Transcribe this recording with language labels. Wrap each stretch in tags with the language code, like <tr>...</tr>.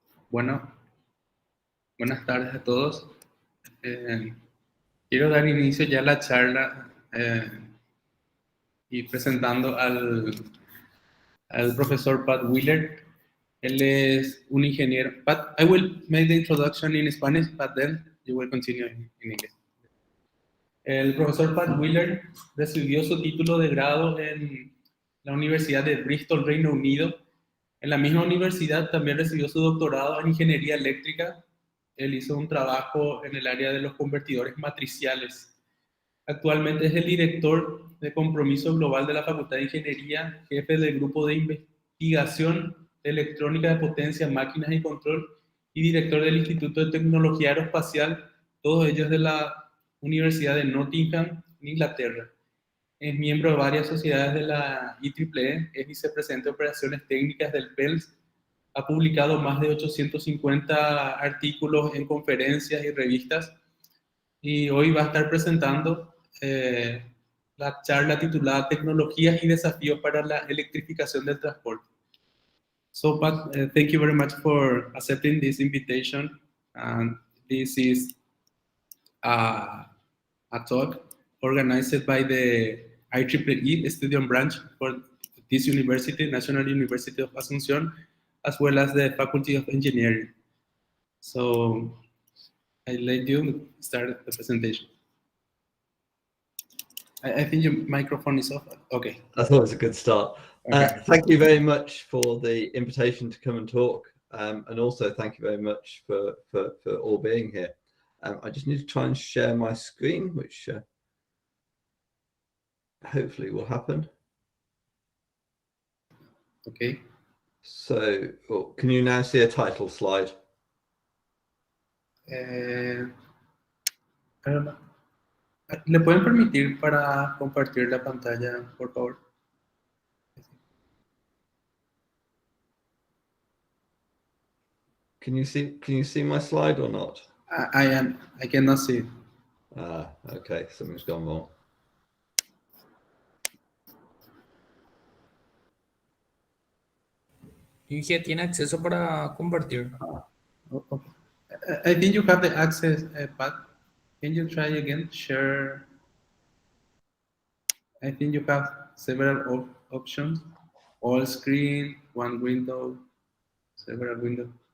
<es>Bueno, buenas tardes a todos. Quiero dar inicio ya a la charla y presentando al profesor Pat Wheeler. Él es un ingeniero.</es> <en>Pat, I will make the introduction in Spanish, but then you will continue in English.</en> <es>El profesor Pat Wheeler recibió su título de grado en la Universidad de Bristol, Reino Unido. En la misma universidad también recibió su doctorado en ingeniería eléctrica. Él hizo un trabajo en el área de los convertidores matriciales. Actualmente es el director de compromiso global de la Facultad de Ingeniería, jefe del grupo de investigación de electrónica de potencia, máquinas y control y director del Instituto de Tecnología Aeroespacial, todos ellos de la Universidad de Nottingham, en Inglaterra. Es miembro de varias sociedades de la IEEE, es vicepresidente de operaciones técnicas del PELS, ha publicado más de 850 artículos en conferencias y revistas y hoy va a estar presentando la charla titulada Tecnologías y desafíos para la electrificación del transporte.</es> <en>So, Pat, thank you very much for accepting this invitation. And this is a talk organized by the IEEE Student Branch for this university, National University of Asunción, as well as the Faculty of Engineering. So I let you start the presentation. I think your microphone is off. Okay. I thought it was a good start. Okay. Thank you very much for the invitation to come and talk. And also thank you very much for all being here. I just need to try and share my screen, which hopefully will happen. Okay. So, can you now see a title slide? I don't know.</en> <es>¿Le pueden permitir para compartir la pantalla, por favor?</es> <en>Can you see my slide or not? I cannot see it. Okay, something's gone wrong.</en> <es>Inge tiene acceso para compartir.</es> <en>Okay. I think you have the access, Pat. Can you try again? Share. I think you have several options. All screen, one window, several windows.</en>